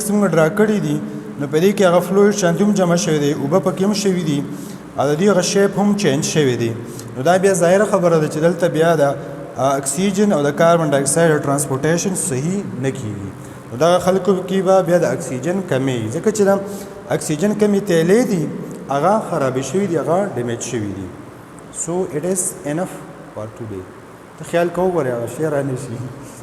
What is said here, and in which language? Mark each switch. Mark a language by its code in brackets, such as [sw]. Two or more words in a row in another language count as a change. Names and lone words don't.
[ps] موږ ډرا کړي دي نو په دې کې هغه فلویډ شانتي هم جمع شوي دي اوبه پکې هم شوي دي او د دې هغه شیپ هم چینج شوی دی نو دا بیا ظاهره خبره ده چې دلته بیا د اکسیجن او د [en] carbon dioxide [ps] ټرانسپورټیشن صحیح نه کېږي نو دغه خلکو کې به بیا د اکسیجن کمی ځکه چې د اکسیجن کمی تیلې دي هغه خرابې شوي دي هغه ډیمیج شوي دي [en] so that is enough for today [ps] ته خیال کوو ګورې هغه شی رانه شي